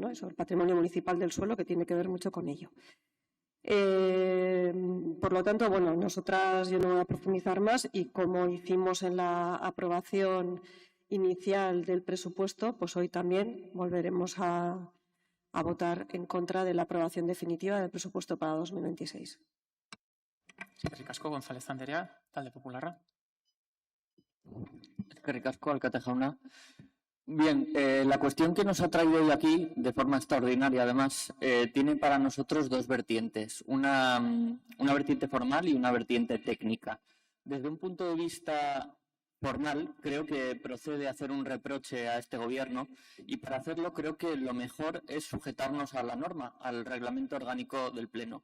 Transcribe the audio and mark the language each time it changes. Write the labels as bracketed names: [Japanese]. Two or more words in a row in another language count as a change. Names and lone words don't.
[Spanish] Y sobre el patrimonio municipal del suelo, que tiene que ver mucho con ello. Por lo tanto, bueno, nosotras, yo no voy a profundizar más, y como hicimos en la aprobación inicial del presupuesto, pues hoy también volveremos a votar en contra de la aprobación definitiva del presupuesto para 2026. [Basque] Eskerrik asko, González Anderea, Talde Popularra. Eskerrik asko, alkate jauna. [Spanish] Bien, la cuestión que nos ha traído hoy aquí, de forma extraordinaria además, tiene para nosotros dos vertientes, una vertiente formal y una vertiente técnica. Desde un punto de vista formal, creo que procede hacer un reproche a este Gobierno, y para hacerlo creo que lo mejor es sujetarnos a la norma, al reglamento orgánico del Pleno.